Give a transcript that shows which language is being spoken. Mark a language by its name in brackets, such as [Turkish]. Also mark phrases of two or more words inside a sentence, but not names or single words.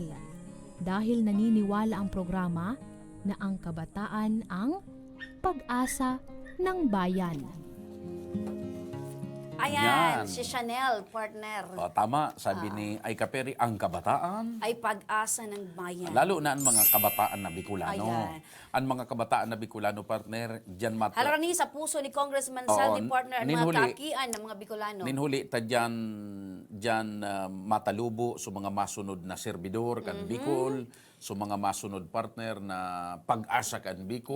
[Filipino] Dahil naniniwala ang programa na ang kabataan ang pag-asa ng bayan. Ayan, Yan. si Chanel, partner. Tama, sabi ni Aika Perry, ang kabataan, Ay pag-asa ng bayan. lalo na ang mga kabataan na Bicolano. Ayan. Ang mga kabataan na Bicolano, partner, dyan [Bikol] Halarani sa puso ni Congressman Oo, Saldi, partner, ang mga ninhuli. kaakian ng mga Bicolano. Ninhuli ta dyan matalubo sa mga masunod na servidor kan Bicol, sa mga masunod partner na pag-asa kan Bicol.